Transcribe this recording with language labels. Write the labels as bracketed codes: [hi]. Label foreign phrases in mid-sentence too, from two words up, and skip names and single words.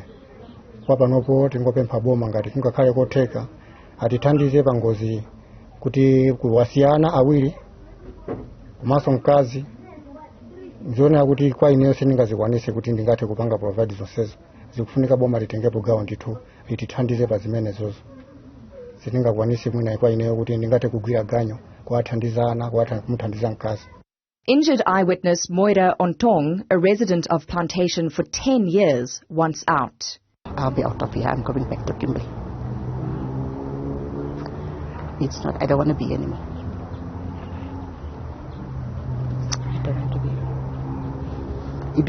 [ny] Kwa panopo tingopempha boma ngati kungakhale kotheka atithandize pa ngozi kuti kuwasiyana awiri komanso mkazi ndiona kuti kwa ineyo sindingazikwanise kuti ndingathe kupanga provide zonsezo. Zikufunika boma litengepo gawo ndithu litithandize pa zimenezozo. Sindingakwanise mwina kwa ineyo kuti ndingathe kugwira ganyo kuwathandizana kumuthandiza mkazi. [en] Injured eyewitness Moira Ontong, a resident of Plantation for 10 years, wants out. I'll be out of here. I'm going back to Kimberley. I don't want to be anymore. I don't want to be.